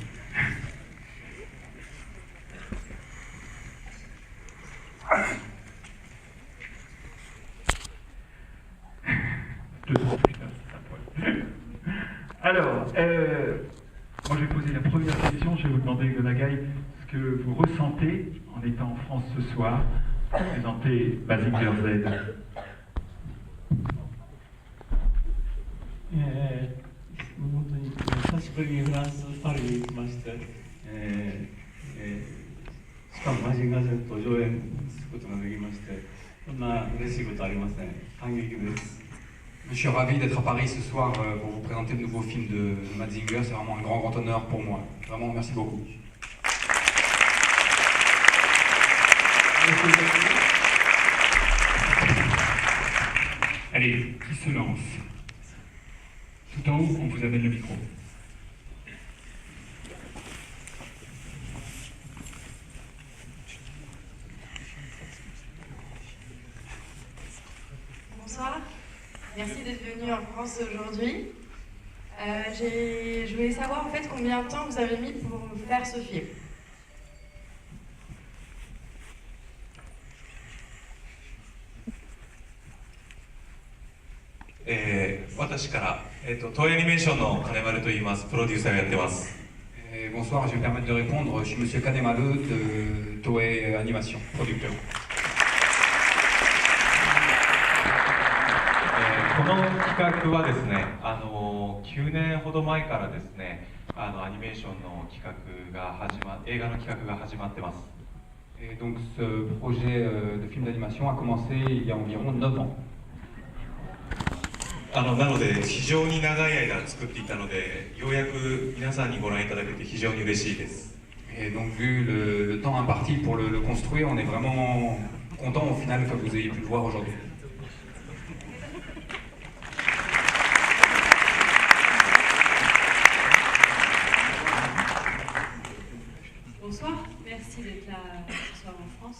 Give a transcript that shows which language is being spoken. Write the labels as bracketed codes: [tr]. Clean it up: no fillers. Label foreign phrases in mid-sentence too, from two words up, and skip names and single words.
[fr] Alors, moi je vais poser la première question, je vais vous demander, Go Nagai, ce que vous ressentez en étant en France ce soir, pour présenter Mazinger Z. [ja] 本当に久しぶりにフランス・パリに来まして、しかもマジンガー Z を上演することができまして、こんな嬉しいことありません。感激です。 [fr] Je suis ravi d'être à Paris ce soir pour vous présenter le nouveau film de Mazinger. C'est vraiment un grand honneur pour moi. Vraiment, merci beaucoup. Allez, qui se lance? Tout en haut, on vous amène le micro. Bonsoir, merci d'être venu en France aujourd'hui. Je voulais savoir en fait combien de temps vous avez mis pour faire ce film. [ja] 私から、東映アニメーションの金丸と言います。プロデューサーをやってます。 [fr] Bonsoir, je vais me permettre de répondre. Je suis Monsieur Kanemaru de Toei Animation, producteur. [ja] この企画はですね、9年ほど前からですね、アニメーションの企画が映画の企画が始まってます。 [fr] Et donc ce projet de film d'animation a commencé il y a environ 9 ans. [ja] なので非常に長い間作っていたので、ようやく皆さんにご覧いただけて非常に嬉しいです。 [fr] Et donc vu le temps imparti pour le construire, on est vraiment content au final que vous ayez pu le voir aujourd'hui. Bonsoir, merci d'être là ce soir en France.